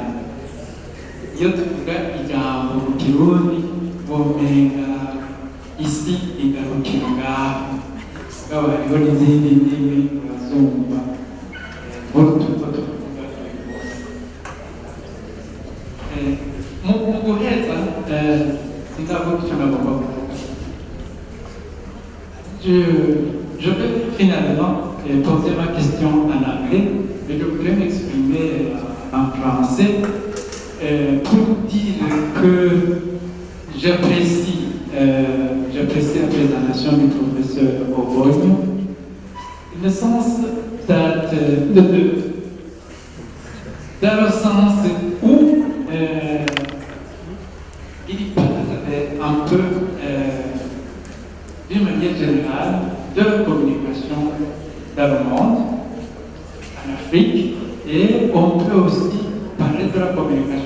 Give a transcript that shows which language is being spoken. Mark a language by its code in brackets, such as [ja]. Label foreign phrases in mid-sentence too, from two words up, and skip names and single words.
[rn] Iyo tuvuga ijambo mu Kirundi womenga isi igarukira ngaho, mugabo hariho n'izindi ndimi urazumva tuvuga mu guheza sindavuga icyo nagomba kuvuga. [fr] Je vais finalement poser ma question en anglais, mais je voudrais m'exprimer en français pour dire que j'apprécie la présentation du professeur Obonyo, [en] in the sense that, [fr] dans le sens où il parle un peu d'une manière générale de la communication dans le monde, en Afrique, et on peut aussi parler de la communication.